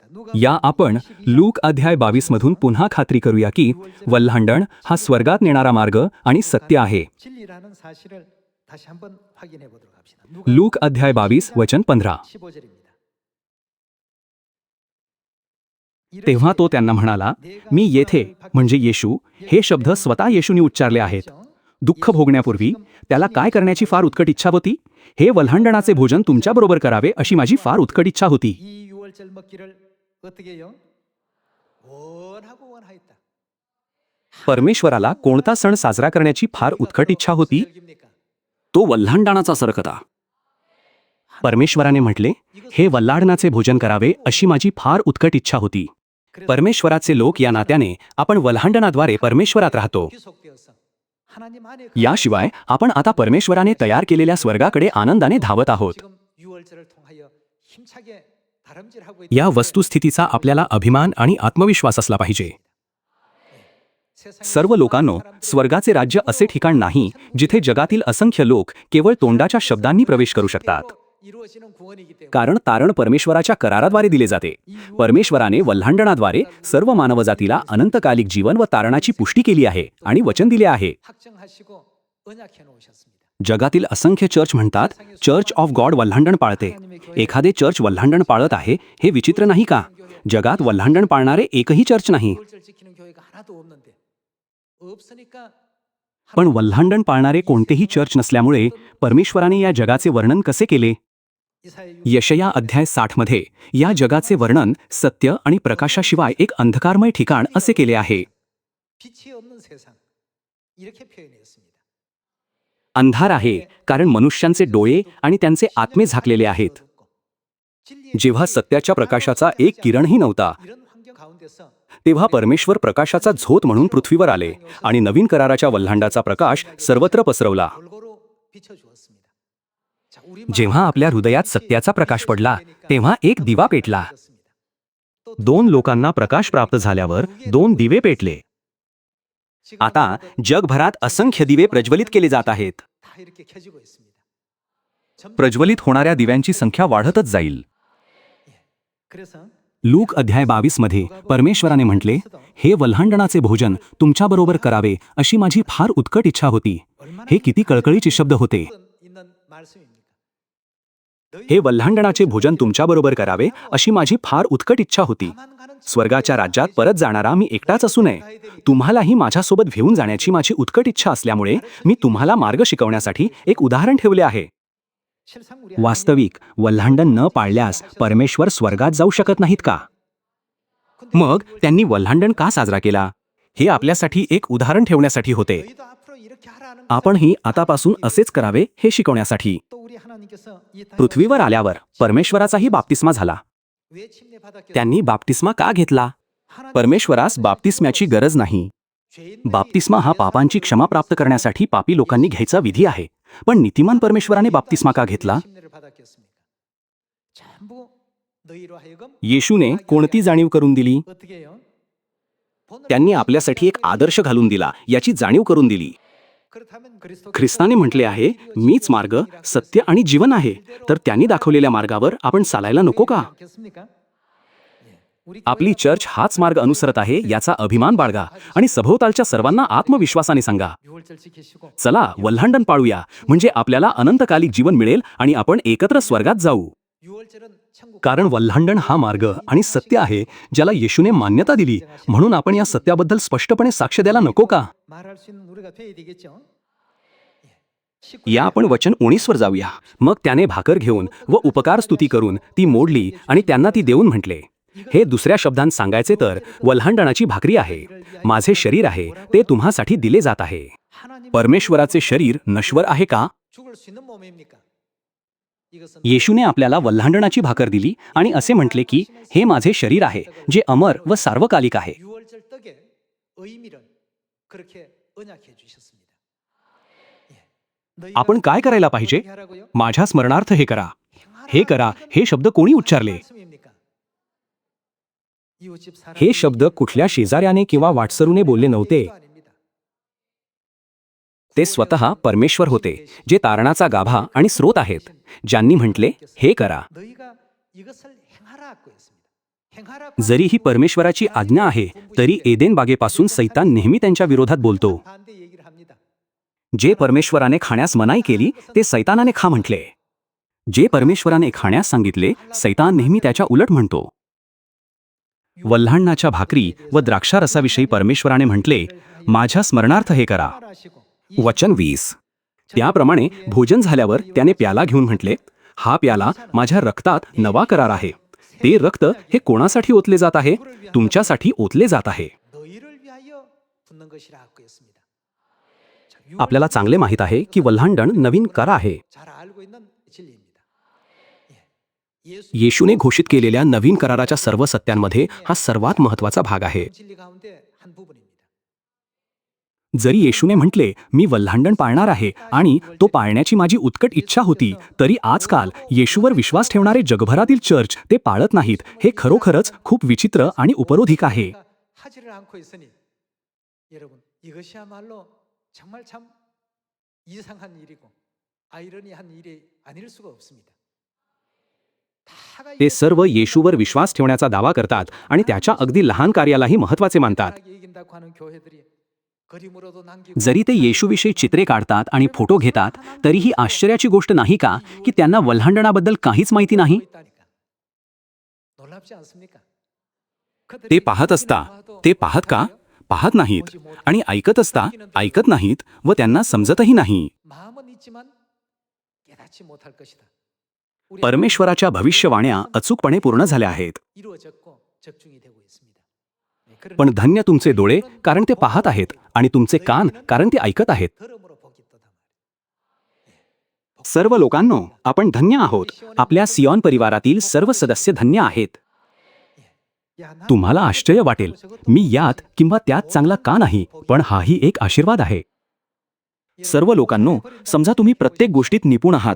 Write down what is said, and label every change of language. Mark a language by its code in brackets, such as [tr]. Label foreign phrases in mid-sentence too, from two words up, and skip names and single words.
[ko] 누가 [mr] या आपण लूक अध्याय 22 मधून पुन्हा खात्री करूया की वल्हांडण हा स्वर्गात नेणारा मार्ग आणि सत्य आहे. [ko] 진리라는 사실을 다시 한번 확인해 보도록 합시다. 누가 [mr] लूक अध्याय 22 वचन 15. [ko] 15절입니다. [mr] तेव्हा तो त्यांना म्हणाला, मी येथे म्हणजे येशू हे शब्द स्वतः येशूने उच्चारले आहेत. दुःख भोगण्यापूर्वी त्याला काय करण्याची फार उत्कट इच्छा होती? हे वल्हांडणाचे भोजन तुमच्याबरोबर करावे अशी माझी फार उत्कट इच्छा होती. [ko] 이 유월절 먹기를 어떻게 해요? 원하고 원하였다. [mr] परमेश्वराला कोणता सण साजरा करण्याची फार उत्कट इच्छा होती? [ko] 절기입니까? [mr] तो वल्हांडणाचा सण होता. परमेश्वराने म्हटले, हे वल्हांडणाचे भोजन करावे अशी माझी फार उत्कट इच्छा होती. परमेश्वराचे लोक या नात्याने आपण वल्हांडणाद्वारे परमेश्वरात राहतो. [ko] 귀속되어서 하나님 안에 [mr] याशिवाय आपण आता परमेश्वराने तयार केलेल्या स्वर्गाकडे आनंदाने धावत आहोत. [ko] 지금 유월절을 통하여 힘차게 다름질하고 있는 [mr] या वस्तुस्थितीचा आपल्याला अभिमान आणि आत्मविश्वास असला पाहिजे. [ko] 세상에 [mr] सर्व लोकांनो, स्वर्गाचे राज्य असे ठिकाण नाही जिथे जगातील असंख्य लोक केवळ तोंडाच्या शब्दांनी प्रवेश करू शकतात. [ko] 이루어지는 구원이기 때문에 [mr] कारण तारण परमेश्वराच्या कराराद्वारे दिले जाते. परमेश्वराने वल्हांडणाद्वारे सर्व मानवजातीला अनंतकालिक जीवन व तारणाची पुष्टी केली आहे आणि वचन दिले आहे. [ko] 확정하시고 언약해 놓으셨습니다. [mr] जगातील असंख्य चर्च म्हणतात, चर्च ऑफ गॉड वल्हांडण पाळते. एखादे चर्च वल्हांडण पाळत आहे हे विचित्र नाही का? जगात वल्हांडण पाळणारे एकही चर्च नाही. [ko] 유월절 지키는 교회가 하나도 없는데 없으니까 [mr] पण वल्हांडण पाळणारे कोणतेही चर्च नसल्यामुळे परमेश्वराने या जगाचे वर्णन कसे केले? यशया अध्याय 60 मध्ये या जगाचे वर्णन सत्य आणि प्रकाशाशिवाय एक अंधकारमय ठिकाण असे केले आहे. [ko] 빛이 없는 세상 이렇게 표현했습니다. [mr] अंधार आहे कारण मनुष्यांचे डोळे आणि त्यांचे आत्मे झाकलेले आहेत. जेव्हा सत्याच्या प्रकाशाचा एक किरणही नव्हता, [ko] 이런 환경 가운데서 [mr] तेव्हा परमेश्वर प्रकाशाचा झोत म्हणून पृथ्वीवर आले आणि नवीन कराराच्या वल्हांडाचा प्रकाश सर्वत्र पसरवला. [ko] 골고루 비춰주었습니다. 자, 우리 [mr] जेव्हा आपल्या हृदयात सत्याचा प्रकाश पडला तेव्हा एक दिवा पेटला. 2 लोकांना प्रकाश प्राप्त झाल्यावर 2 दिवे पेटले. आता जगभरात असंख्य दिवे प्रज्वलित केले जात आहेत. [ko] 다 이렇게 켜지고 있습니다. [mr] प्रज्वलित होणाऱ्या दिव्यांची संख्या वाढतच जाईल. [ko] 그래서 [mr] लूक अध्याय 22 मध्ये परमेश्वराने म्हटले, हे वल्हांडणाचे भोजन तुमच्याबरोबर करावे अशी माझी फार उत्कट इच्छा होती. हे किती कळकळीचे शब्द होते. [ko] 있는 말씀입니까? [mr] हे वल्हांडणाचे भोजन तुमच्याबरोबर करावे अशी माझी फार उत्कट इच्छा होती. [ko] 가만 가는 [mr] स्वर्गाच्या राज्यात परत जाणारा मी एकटाच असू नये. तुम्हालाही माझ्यासोबत घेऊन जाण्याची माझी उत्कट इच्छा असल्यामुळे मी तुम्हाला मार्ग शिकवण्यासाठी एक उदाहरण ठेवले आहे. [ko] 실상 우리 [mr] वास्तविक वल्हांडण न पाळल्यास परमेश्वर स्वर्गात जाऊ शकत नाहीत का? मग त्यांनी वल्हांडण का साजरा केला? हे आपल्यासाठी एक उदाहरण ठेवण्यासाठी होते. [ko] 너희도 앞으로 이렇게 하라는 [mr] आपणही आतापासून असेच करावे हे शिकवण्यासाठी. [ko] 또 우리 하나님께서 이 땅에 [mr] पृथ्वीवर आल्यावर परमेश्वराचाही बाप्तिस्मा झाला. [ko] 왜 침례 받았겠어요? [mr] त्यांनी बाप्तिस्मा का घेतला? परमेश्वरास बाप्तिस्म्याची गरज नाही. [ko] 죄인들이 [mr] बाप्तिस्मा हा पापांची क्षमा प्राप्त करण्यासाठी पापी लोकांनी घ्यायचा विधी आहे. पण नीतिमान परमेश्वराने बाप्तिस्मा का घेतला? [ko] 침례를 받았겠습니까? 전부 너희로 하여금 [mr] येशूने कोणती जाणीव करून दिली? [ko] 어떻게 해요? [mr] त्यांनी आपल्यासाठी एक आदर्श घालून दिला, याची जाणीव करून दिली. [ko] 그렇다면 그리스도 [mr] ख्रिस्ताने म्हटले आहे, मीच मार्ग, सत्य आणि जीवन आहे. तर त्यांनी दाखवलेल्या मार्गावर आपण चालायला नको का? [ko] 않겠습니까? 예. 우리 [mr] आपली चर्च हाच मार्ग अनुसरत आहे याचा अभिमान बाळगा आणि सभोवतालच्या सर्वांना आत्मविश्वासाने सांगा, [ko] 유월절 지키시고 [mr] चला वल्हांडण पाळूया, म्हणजे आपल्याला अनंतकालिक जीवन मिळेल आणि आपण एकत्र स्वर्गात जाऊ. [ko] 유월절은 천국 [mr] कारण वल्हांडण हा मार्ग आणि सत्य आहे ज्याला येशूने मान्यता दिली. म्हणून आपण या सत्याबद्दल स्पष्टपणे साक्ष द्यायला नको का? [ko] 말할 수 있는 우리가 돼야 되겠죠. [mr] या आपण वचन 19 वर जाऊया. मग त्याने भाकर घेऊन व उपकार स्तुती करून ती मोडली आणि त्यांना ती देऊन म्हटले, हे दुसऱ्या शब्दांत सांगायचे तर वल्हांडणाची भाकरी आहे, माझे शरीर आहे, ते तुम्हासाठी दिले जात आहे. [ko] 하나님 [mr] परमेश्वराचे शरीर नश्वर आहे का? [ko] 죽을 수 있는 몸입니까? 이것은 [mr] येशूने आपल्याला वल्हांडणाची भाकर दिली आणि असे म्हटले की हे माझे शरीर आहे जे अमर व सार्वकालिक आहे. [ko] 유월절 떡의 의미를 그렇게 언약해 주셨습니다. 예. 너희가 [mr] आपण काय करायला पाहिजे? [ko] 어떻게 하라고요? [mr] माझ्या स्मरणार्थ हे करा. हे करा हे शब्द कोणी उच्चारले? [ko] 말씀입니까? 이웃집 사람 [mr] हे शब्द कुठल्या शेजाऱ्याने किंवा वाटसरूने बोलले नव्हते. [ko] 아닙니다. [mr] ते स्वतः परमेश्वर होते, जे तारणाचा गाभा आणि स्रोत आहेत, ज्यांनी म्हटले, हे करा. [ko] 너희가 이것을 행하라고 했습니다. 행하라고 [mr] जरी ही परमेश्वराची आज्ञा आहे, तरी एदेन बागेपासून सैतान नेहमी त्यांच्या विरोधात बोलतो. [ko] 반대 얘기를 합니다. [mr] जे परमेश्वराने खाण्यास मनाई केली ते सैतानाने खा म्हटले. जे परमेश्वराने खाण्यास सांगितले सैतान नेहमी त्याच्या उलट म्हणतो. वल्हांडणाच्या भाकरी व द्राक्षारसाविषयी परमेश्वराने म्हटले, माझ्या स्मरणार्थ हे करा. [ko] 하시고 [mr] वचन 20. त्याप्रमाणे भोजन झाल्यावर त्याने प्याला घेऊन म्हटले, हा प्याला माझ्या रक्तात नवा करार आहे. ते रक्त हे कोणासाठी ओतले जात आहे? तुमच्यासाठी ओतले जात आहे. [ko] 너희를 위하여 붓는 것이라고 했습니다. 자, [mr] आपल्याला चांगले माहीत आहे की वल्हांडण नवीन कर आहे. [ko] 잘 알고 있는 진리입니다. 예. 예수 [mr] येशूने घोषित केलेल्या नवीन कराराच्या सर्व सत्यांमध्ये हा सर्वात महत्त्वाचा भाग आहे. [ko] 진리 가운데 한 부분입니다. [mr] जरी येशूने म्हटले, मी वल्हांडण पाळणार आहे आणि तो पाळण्याची माझी उत्कट इच्छा होती, तरी आजकाल येशूवर विश्वास ठेवणारे जगभरातील चर्च ते पाळत नाहीत. हे खरोखरच खूप विचित्र आणि उपरोधिक आहे. [ko] 하지를 않고 있으니 여러분 이것이야말로 정말 참 이상한 일이고 아이러니한 일이 아닐 수가 없습니다. 다가 [mr] ते सर्व येशूवर विश्वास ठेवण्याचा दावा करतात आणि त्याच्या अगदी लहान कार्यालाही महत्त्वाचे मानतात. [ko] 이긴다고 하는 교회들이 그림으로도 남기고 [mr] जरी ते येशूविषयी चित्रे काढतात आणि फोटो घेतात, तरी ही आश्चर्याची गोष्ट नाही का की त्यांना वल्हांडणाबद्दल काहीच माहिती नाही? [ko] 있다니까. 놀랍지 않습니까? [mr] ते पाहत असता ते पाहत का? पाहत नाहीत आणि ऐकत असता ऐकत नाहीत व त्यांना समजतही नाही. [ko] 마음은 있지만 깨닫지 못할 것이다. [mr] परमेश्वराच्या भविष्यवाण्या अचूकपणे पूर्ण झाल्या आहेत. [ko] 이루어졌고 적중이 되고 있습니다. 네, 그러나 [mr] पण धन्य तुमचे डोळे, कारण ते पाहत आहेत, आणि तुमचे कान, कारण ते ऐकत आहेत. [ko] धर्म으로 복이 또다 말이죠. [mr] सर्व लोकांनो, आपण धन्य आहोत. आपल्या सियॉन परिवारातील सर्व सदस्य धन्य आहेत. [ko] 야, 나는 [mr] तुम्हाला आश्चर्य वाटेल, मी यात किंवा त्यात चांगला का नाही, पण हाही एक आशीर्वाद आहे. सर्व लोकांनो, समजा तुम्ही प्रत्येक गोष्टीत निपुण आहात.